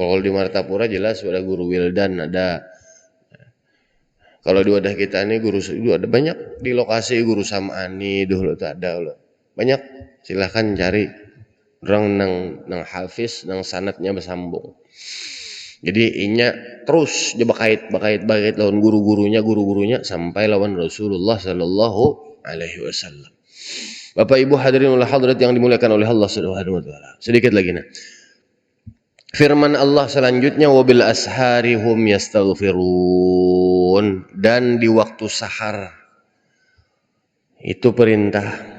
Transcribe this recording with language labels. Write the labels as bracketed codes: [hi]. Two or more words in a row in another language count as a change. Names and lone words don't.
[bjn] Kalau di Martapura jelas ada guru Wildan ada. Kalau di wadah kita ini guru ada banyak di lokasi guru Samani dulu tuh ada loh. Banyak. Silahkan cari orang nang hafiz nang sanatnya bersambung. Jadi inya terus dia bakait lawan guru-gurunya sampai lawan Rasulullah [ar] صلى الله عليه وسلم. [bjn] Bapak Ibu [ar] الحاضرين والحاضرات [bjn] yang dimuliakan oleh Allah [ar] سبحانه وتعالى. [bjn] Sedikit lagi nah. Firman Allah selanjutnya [ar] وبالأسحار هم يستغفرون, [bjn] dan di waktu sahar itu perintah.